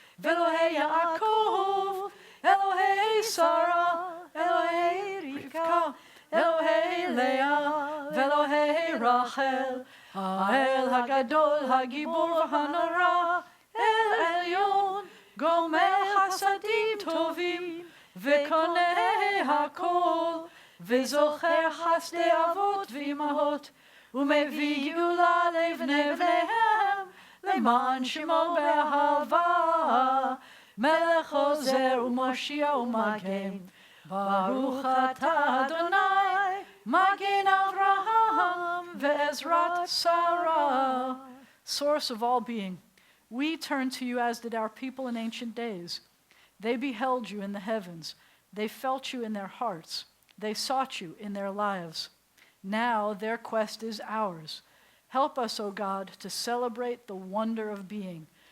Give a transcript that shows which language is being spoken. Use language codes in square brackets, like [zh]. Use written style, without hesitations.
[he] ve'Elohei Yaakov, Elohei Sarah, Elohei Rivka, Elohei Leah, ve'Elohei Rachel, Ha'el Hagadol, Hagibor Hanora, El Elyon, Gomer Hasadim Tovim, ve'Konei Hakol, וזוכר חסדי אבות ואימהות, ומביא גאולה לבני בניהם, למען שמו באהבה, מלך עוזר ומושיע ומגן. ברוך אתה אדוני, מגן אברהם ועזרת שרה. [en] Source of all being, we turn to you as did our people in ancient days. They beheld you in the heavens, they felt you in their hearts. They sought you in their lives. Now their quest is ours. Help us, O God, to celebrate the wonder of being.